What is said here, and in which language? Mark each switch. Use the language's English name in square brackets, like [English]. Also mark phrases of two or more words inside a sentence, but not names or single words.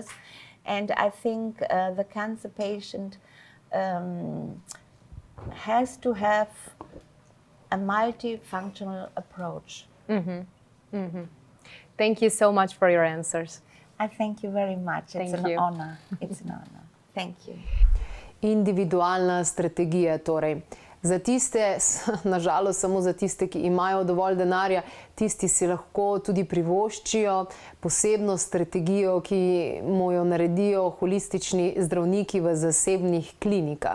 [English] And I think the cancer patient has to have a multifunctional approach. Thank you so much for your answers. I thank you very much. It's Thank an you. honor. It's an honor. Thank you. [Slovenian] Individualna strategija torej. Za tiste, nažalost samo za tiste, ki imajo dovolj denarja, tisti si lahko tudi privoščijo posebno strategijo, ki mu jo naredijo holistični zdravniki v zasebnih klinikah.